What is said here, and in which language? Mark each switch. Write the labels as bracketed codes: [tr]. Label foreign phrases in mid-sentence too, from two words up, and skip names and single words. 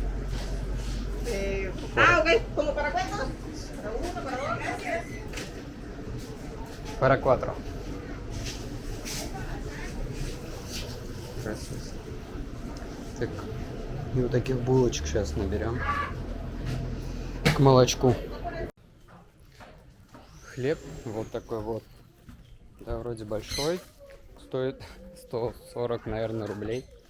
[es] Ok, ¿como para cuántos? Para uno, para dos, gracias. Para 4. [ru] Красиво. Так, и вот таких булочек сейчас наберем. молочку. Хлеб вот такой вот. Да, вроде большой. Стоит 140, наверное, рублей.